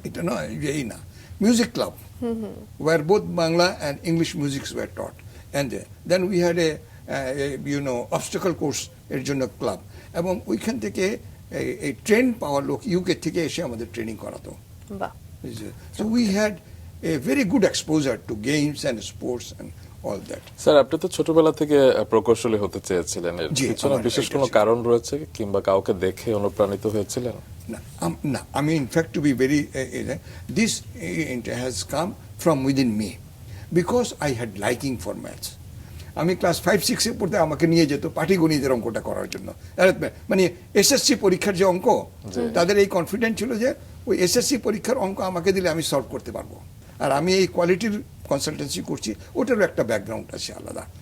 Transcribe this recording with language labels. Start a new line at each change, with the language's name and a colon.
Bangla: এটা নয় যে এই না। Music club
English: where both Bangla and English musics were taught, and then we had a obstacle course
Bangla: এর জন্য ক্লাব, এবং ওইখান থেকে এই ট্রেন পাওয়ার লোক ইউকে থেকে এসে আমাদের ট্রেনিং করাতো। বাহ,
English: so we had a very good exposure to games and sports and all that.
Bangla: Sir, আপনি তো ছোটবেলা থেকে প্রকৌশলী হতে চেয়েছিলেন, এর পিছনে বিশেষ কোনো কারণ রয়েছে কিংবা কাউকে দেখে অনুপ্রাণিত হয়েছিলেন? না, আমি
English: In fact to be very this has come from within me because I had liking for maths.
Bangla: আমি ক্লাস 5-6 পড়তে আমাকে নিয়ে যেত পাটিগণিতের অঙ্কটা করার জন্য। মানে এসএসসি পরীক্ষার যে অঙ্ক, তাদের এই কনফিডেন্স ছিল যে ওই এসএসসি পরীক্ষার অঙ্ক আমাকে দিলে আমি সলভ করতে পারবো। আর আমি এই কোয়ালিটির কনসালটেন্সি করছি, ওটারও একটা ব্যাকগ্রাউন্ড আছে আলাদা।